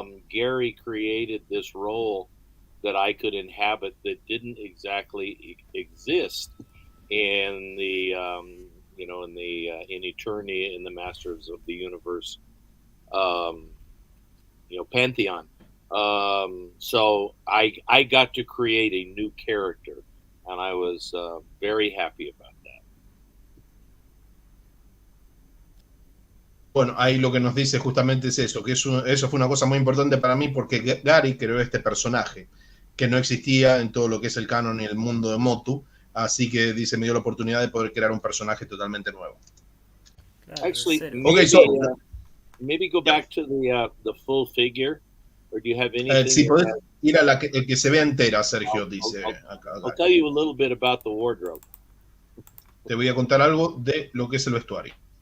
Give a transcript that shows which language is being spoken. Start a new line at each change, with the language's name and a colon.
English: Gary created this role that I could inhabit that didn't exactly exist in the in Eternity, in the Masters of the Universe pantheon. So I got to create a new character, and I was very happy about that.
Spanish: Bueno, ahí lo que nos dice justamente es eso, que eso fue una cosa muy importante para mí porque Gary creó este personaje que no existía en todo lo que es el canon y el mundo de Motu, así que dice, me dio la oportunidad de poder crear un personaje totalmente nuevo.
English: Actually, maybe go back to the full figure, or do you have anything?
Spanish: Si podés ir a el que se vea entera, Sergio, dice acá.
English: I'll tell you a little bit about the wardrobe.
Spanish: Te voy a contar algo de lo que es el vestuario.